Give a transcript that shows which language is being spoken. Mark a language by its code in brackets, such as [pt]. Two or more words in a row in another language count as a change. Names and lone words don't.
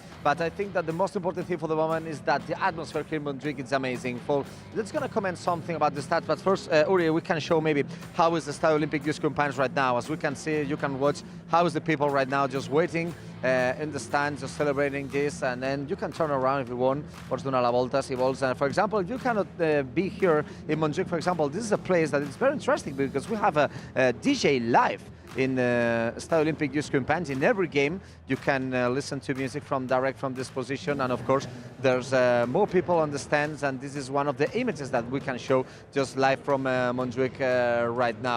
[en] But I think that the most important thing for the moment is that the atmosphere here in Montjuic is amazing. Let's gonna comment something about the stats. But first, Uri, we can show maybe how is the Stade Olympique du Campagnes right now. As we can see, you can watch how is the people right now just waiting in the stands, just celebrating this, and then you can turn around if you want. [ca] Pots donar la volta si vols. [en] And for example, if you cannot be here in Montjuic, for example, this is a place that is very interesting because we have a DJ live in Stade Olympique du Campagnes. In every game, you can listen to music direct from this position, and of course, there's more people on the stands, and this is one of the images that we can show just live from Montjuic right now.